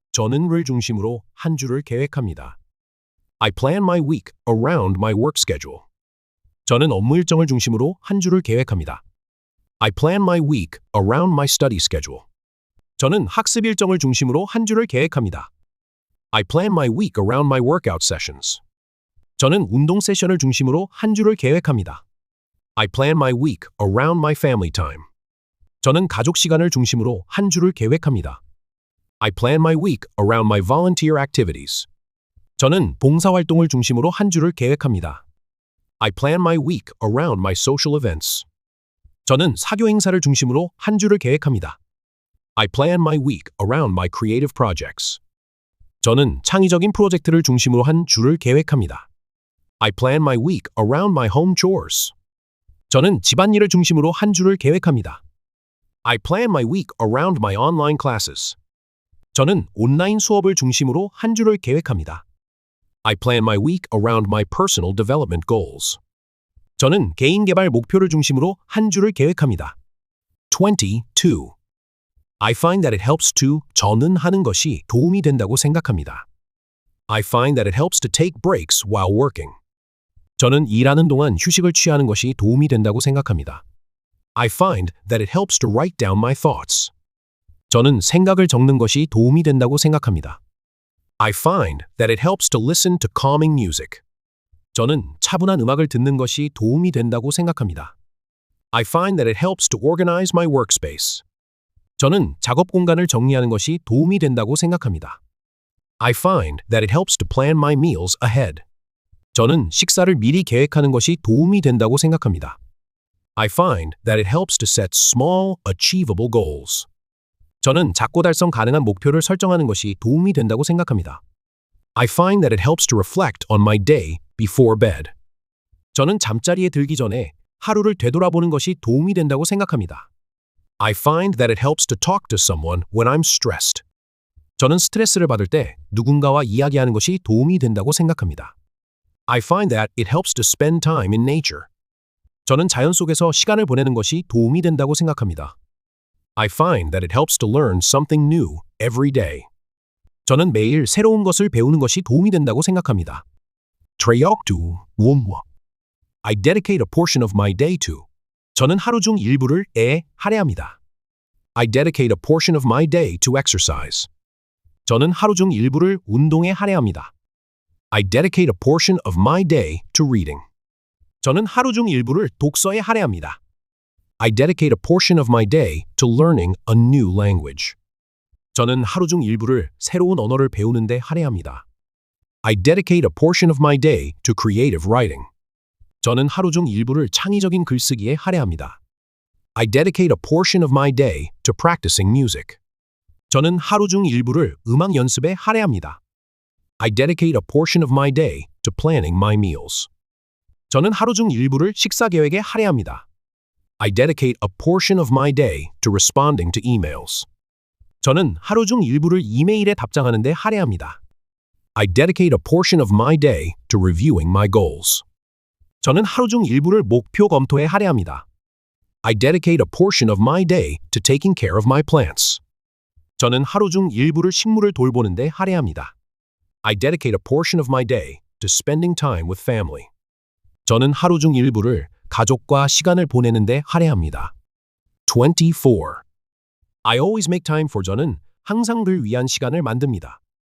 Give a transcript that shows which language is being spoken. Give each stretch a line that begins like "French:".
Korean: 저는를 중심으로 한 주를 계획합니다.
English: I plan my week around my work schedule.
Korean: 저는 업무 일정을 중심으로 한 주를 계획합니다.
English: I plan my week around my study schedule.
Korean: 저는 학습 일정을 중심으로 한 주를 계획합니다.
English: I plan my week around my workout sessions.
Korean: 저는 운동 세션을 중심으로 한 주를 계획합니다.
English: I plan my week around my family time.
Korean: 저는 가족 시간을 중심으로 한 주를 계획합니다.
English: I plan my week around my volunteer activities.
Korean: 저는 봉사활동을 중심으로 한 주를 계획합니다.
English: I plan my week around my social events.
Korean: 저는 사교 행사를 중심으로 한 주를 계획합니다.
English: I plan my week around my creative projects.
Korean: 저는 창의적인 프로젝트를 중심으로 한 주를 계획합니다.
English: I plan my week around my home chores.
Korean: 저는 집안일을 중심으로 한 주를 계획합니다.
English: I plan my week around my online classes.
Korean: 저는 온라인 수업을 중심으로 한 주를 계획합니다.
English: I plan my week around my personal development goals.
Korean: 저는 개인 개발 목표를 중심으로 한 주를 계획합니다. 22.
English: I find that it helps to
Korean: 저는 하는 것이 도움이 된다고 생각합니다.
English: I find that it helps to take breaks while working.
Korean: 저는 일하는 동안 휴식을 취하는 것이 도움이 된다고 생각합니다.
English: I find that it helps to write down my thoughts.
Korean: 저는 생각을 적는 것이 도움이 된다고 생각합니다.
English: I find that it helps to listen to calming music.
Korean: 저는 차분한 음악을 듣는 것이 도움이 된다고 생각합니다.
English: I find that it helps to organize my workspace.
Korean: 저는 작업 공간을 정리하는 것이 도움이 된다고 생각합니다.
English: I find that it helps to plan my meals ahead.
Korean: 저는 식사를 미리 계획하는 것이 도움이 된다고 생각합니다.
English: I find that it helps to set small, achievable goals.
Korean: 저는 작고 달성 가능한 목표를 설정하는 것이 도움이 된다고 생각합니다.
English: I find that it helps to reflect on my day before bed.
Korean: 저는 잠자리에 들기 전에 하루를 되돌아보는 것이 도움이 된다고 생각합니다.
English: I find that it helps to talk to someone when I'm stressed.
Korean: 저는 스트레스를 받을 때 누군가와 이야기하는 것이 도움이 된다고 생각합니다.
English: I find that it helps to spend time in nature.
Korean: 저는 자연 속에서 시간을 보내는 것이 도움이 된다고 생각합니다.
English: I find that it helps to learn something new every day.
Korean: 저는 매일 새로운 것을 배우는 것이 도움이 된다고 생각합니다.
English: 트레이옥투 원워. I dedicate a portion of my day to.
Korean: 저는 하루 중 일부를 할애합니다.
English: I dedicate a portion of my day to exercise.
Korean: 저는 하루 중 일부를 운동에 할애합니다.
English: I dedicate a portion of my day to reading.
Korean: 저는 하루 중 일부를 독서에 할애합니다.
English: I dedicate a portion of my day to learning a new language.
Korean: 저는 하루 중 일부를 새로운 언어를 배우는 데 할애합니다.
English: I dedicate a portion of my day to creative writing.
Korean: 저는 하루 중 일부를 창의적인 글쓰기에 할애합니다.
English: I dedicate a portion of my day to practicing music.
Korean: 저는 하루 중 일부를 음악 연습에 할애합니다.
English: I dedicate a portion of my day to planning my meals.
Korean: 저는 하루 중 일부를 식사 계획에 할애합니다.
English: I dedicate a portion of my day to responding to emails.
Korean: 저는 하루 중 일부를 이메일에 답장하는 데 할애합니다.
English: I dedicate a portion of my day to reviewing my goals.
Korean: 저는 하루 중 일부를 목표 검토에 할애합니다.
English: I dedicate a portion of my day to taking care of my plants.
Korean: 저는 하루 중 일부를 식물을 돌보는 데 할애합니다.
English: I dedicate a portion of my day to spending time with family.
Korean: 저는 하루 중 일부를 가족과 시간을 보내는 데 할애합니다. 24.
English: I always make time for
Korean: 저는 항상 를 위한 시간을 만듭니다.